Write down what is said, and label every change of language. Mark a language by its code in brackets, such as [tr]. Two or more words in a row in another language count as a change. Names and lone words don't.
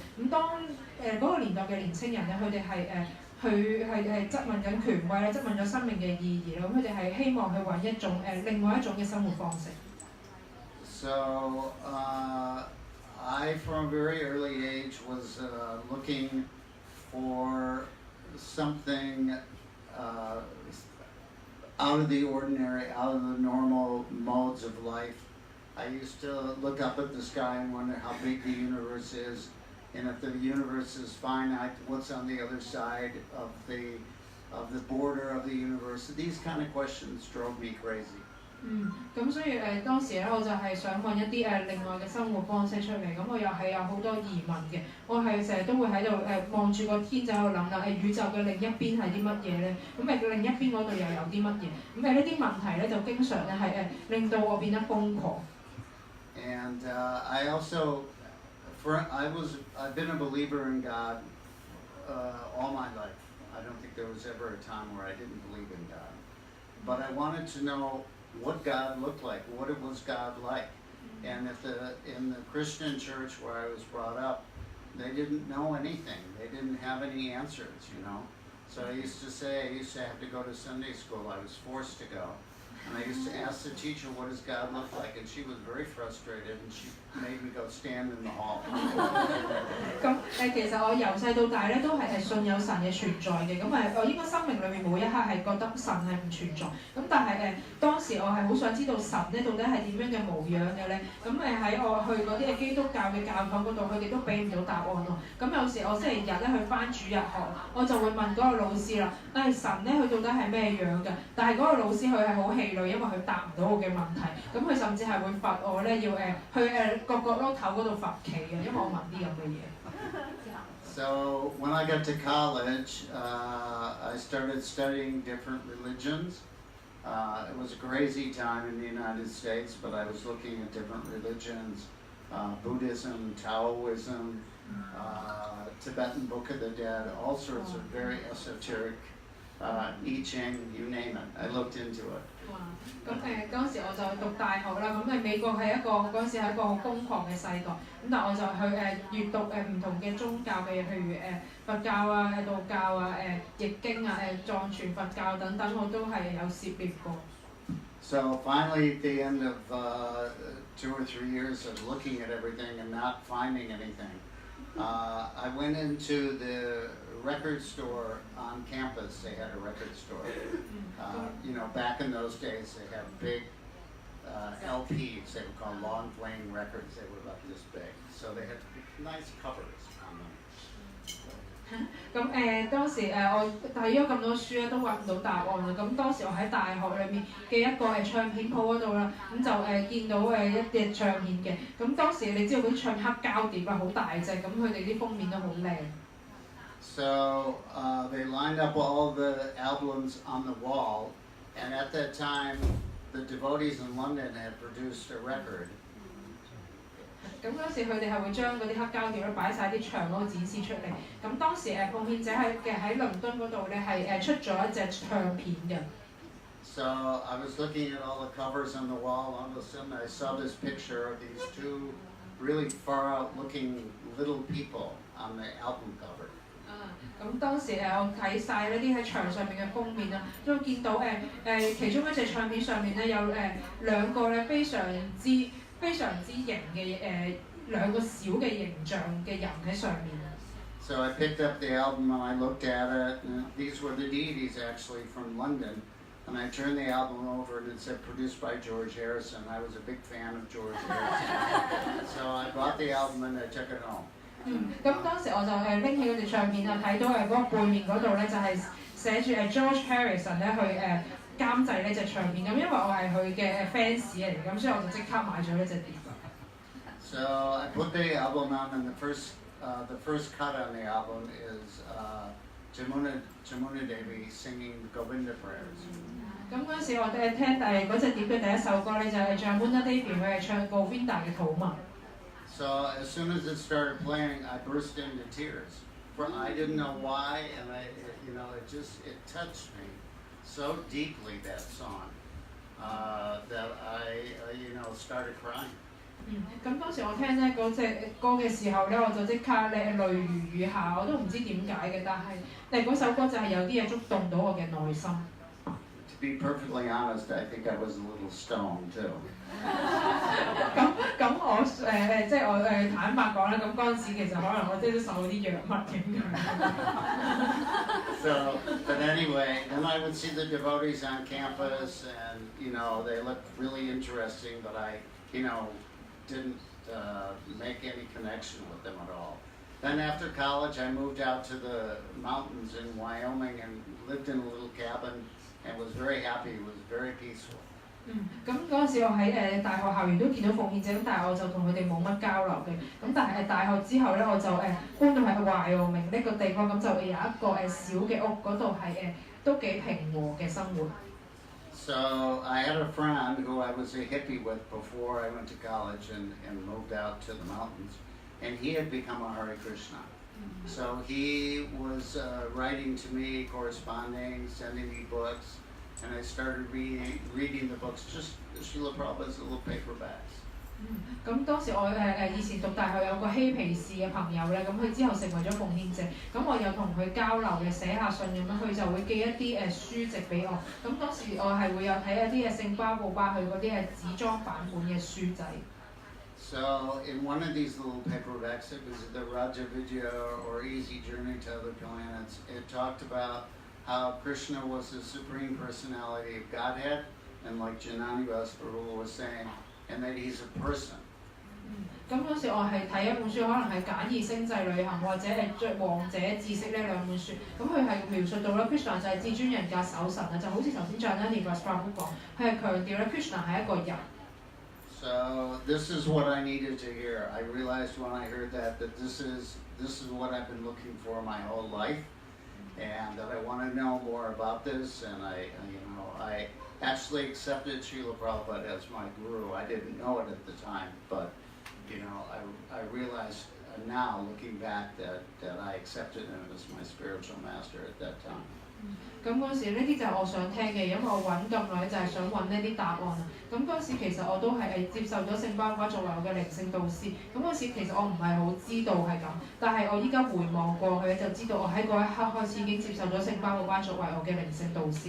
[yue] 咁當嗰個年代嘅年青人咧，佢哋係質問緊權威咧，質問咗生命嘅意義啦。咁佢哋係希望去揾一種另外一種嘅生活方式。 [en] So I, from a very early age, was looking for something out of the ordinary, out of the normal modes of life. I used to look up at the sky and wonder how big the universe is, and if the universe is finite, what's on the other side of the border of the universe? These kind of questions drove me crazy. [yue] 咁所以當時咧，我就係想揾一啲另外嘅生活方式出嚟。咁我又係有好多疑問嘅。我係成日都會喺度望住個天就喺度諗啦，宇宙嘅另一邊係啲乜嘢咧？咁另一邊嗰度又有啲乜嘢？咁呢啲問題咧就經常咧係令到我變得瘋狂。 [en] And I also, I've been a believer in God all my life. I don't think there was ever a time where I didn't believe in God. But I wanted to know what God looked like, what it was God like. And in the Christian church where I was brought up, they didn't know anything. They didn't have any answers, you know. So I used to have to go to Sunday school. I was forced to go. And I used to ask the teacher, what does God look like? And she was very frustrated, and she made me go stand in the hall. [yue] 咁其實我由細到大咧都係信有神嘅存在嘅。咁我應該生命裏面冇一刻係覺得神係唔存在。咁但係當時我係好想知道神咧到底係點樣嘅模樣嘅咧。咁喺我去嗰啲基督教嘅教堂嗰度，佢哋都俾唔到答案咯。咁有時我星期日咧去返主日學，我就會問嗰個老師啦，神咧佢到底係咩樣㗎？但係嗰個老師佢係好氣餒，因為佢答唔到我嘅問題。咁佢甚至係會罰我咧要去個角落頭嗰度罰企嘅，因為我問啲咁嘅嘢。 [en] So when I got to college, I started studying different religions. It was a crazy time in the United States, but I was looking at different religions, Buddhism, Taoism, Tibetan Book of the Dead, all sorts of very esoteric, I Ching, you name it. I looked into it. [yue] 咁當時我就讀大學啦。咁美國係嗰陣時係一個好瘋狂嘅世代。咁但我就去閲讀唔同嘅宗教嘅嘢，譬如佛教啊、道教啊、易經啊、藏傳佛教等等，我都係有涉獵過。 [en] So finally, at the end of 2 or 3 years of looking at everything and not finding anything, I went into the record store on campus. They had a record store. You know, back in those days, they had big LPs. They were called long-playing records. They were about this big. So they had nice covers on them. [yue] 咁當時我睇咗咁多書咧，都揾唔到答案啦。咁當時我喺大學裏面嘅一個唱片鋪嗰度啦，咁就見到一隻唱片嘅。咁當時你知道嗰啲唱黑膠碟啊，好大隻，咁佢哋啲封面都好靚。 [en] So they lined up all the albums on the wall, and at that time, the devotees in London had produced a record. [yue] 咁嗰時佢哋係會將嗰啲黑膠碟咧擺晒啲牆嗰度展示出嚟。咁當時奉獻者喺倫敦嗰度咧係出咗一隻唱片嘅。 [en] So I was looking at all the covers on the wall. All of a sudden, I saw this picture of these two really far-out-looking little people on the album cover. [yue] 咁當時我睇晒呢啲喺牆上面嘅封面啦，都見到其中一隻唱片上面咧有兩個咧非常之型嘅兩個小嘅形象嘅人喺上面。 [en] So I picked up the album and I looked at it, and these were the deities actually from London. And I turned the album over and it said produced by George Harrison. I was a big fan of George Harrison. So I bought the album and I took it home. [yue] 咁當時我就拎起嗰隻唱片啊，睇到嗰個背面嗰度咧就係寫住George Harrison 咧去監製呢隻唱片。咁因為我係佢嘅 fans 嚟，咁所以我就即刻買咗呢隻碟。 [en] So I put the album on, and the first cut on the album is Jamuna Devi singing Govinda prayers. [yue] 咁嗰陣時我聽嗰隻碟嘅第一首歌咧就係 Jamuna Devi 佢係唱 Govinda 嘅禱文。 [en] So as soon as it started playing, I burst into tears. For I didn't know why, and it touched me so deeply, that song, that I started crying. [yue] 咁當時我聽咧嗰隻歌嘅時候咧，我就即刻淚如雨下，我都唔知點解嘅，但係嗰首歌就係有啲嘢觸動到我嘅內心。 [en] To be perfectly honest, I think I was a little stoned too. [yue] 咁我即係我坦白講啦，咁嗰陣時其實可能我即係都受啲藥物影響。 [en] So, but anyway, then I would see the devotees on campus, and they looked really interesting, but I didn't make any connection with them at all. Then after college, I moved out to the mountains in Wyoming and lived in a little cabin and was very happy. It was very peaceful. [yue] 咁嗰陣時我喺大學校園都見到奉獻者，咁但係我就同佢哋冇乜交流嘅。咁但係大學之後咧，我就搬到喺Wyoming呢個地方，咁就有一個小嘅屋，嗰度係都幾平和嘅生活。 [en] So I had a friend who I was a hippie with before I went to college and moved out to the mountains, and he had become a Hare Krishna. So he was writing to me, corresponding, sending me books, and I started reading the books, just Srila Prabhupada's little paperbacks. [yue] 咁當時我以前讀大學有個嬉皮士嘅朋友咧，咁佢之後成為咗奉獻者，咁我有同佢交流嘅，寫下信咁樣，佢就會寄一啲書籍俾我。咁當時我係會有睇一啲聖巴布巴佢嗰啲紙裝版本嘅書仔。 [en] So in one of these little paperbacks, it was the VrajaVillas or Easy Journey to Other Planets. It talked about how Krishna was the Supreme Personality of Godhead, and like Jananivas-prabhu was saying, and that he's a person. [yue] 咁嗰時我係睇一本書，可能係簡易星際旅行或者係王者知識呢兩本書，咁佢係描述到咧 Krishna 就係至尊人格守神啊，就好似頭先 Jananivas-prab 講，佢係強調咧 Krishna 係一個人。 [en] So this is what I needed to hear. I realized when I heard that this is what I've been looking for my whole life, and that I want to know more about this. And I actually accepted Srila Prabhupada as my guru. I didn't know it at the time, but I realized now, looking back, that I accepted him as my spiritual master at that time. [yue] 咁嗰時呢啲就係我想聽嘅，因為我揾咁耐就係想揾呢啲答案啊。咁嗰時其實我都係接受咗聖巴巴作為我嘅靈性導師。咁嗰時其實我唔係好知道係咁，但係我依家回望過去就知道我喺嗰一刻開始已經接受咗聖巴巴作為我嘅靈性導師。